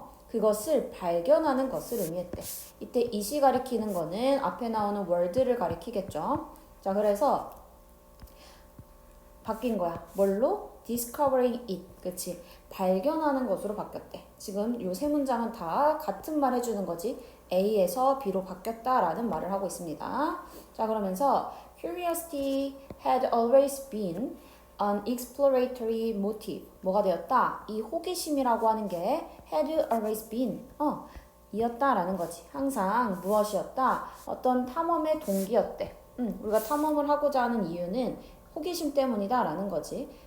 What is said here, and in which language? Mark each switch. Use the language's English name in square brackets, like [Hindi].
[Korean] 그것을 발견하는 것을 의미했대. 이때 it이 가리키는 거는 앞에 나오는 word를 가리키겠죠. 자, 그래서 바뀐 거야. 뭘로? discovering it. 그치? 발견하는 것으로 바뀌었대. 지금 요 세 문장은 다 같은 말 해주는 거지. A에서 B로 바뀌었다라는 말을 하고 있습니다. 자, 그러면서 [English] curiosity had always been an exploratory motive. [Korean] 뭐가 되었다? 이 호기심이라고 하는 게 [English] had always been. [Korean] 이었다라는 거지. 항상 무엇이었다? 어떤 탐험의 동기였대. 우리가 탐험을 하고자 하는 이유는 호기심 때문이다 라는 거지.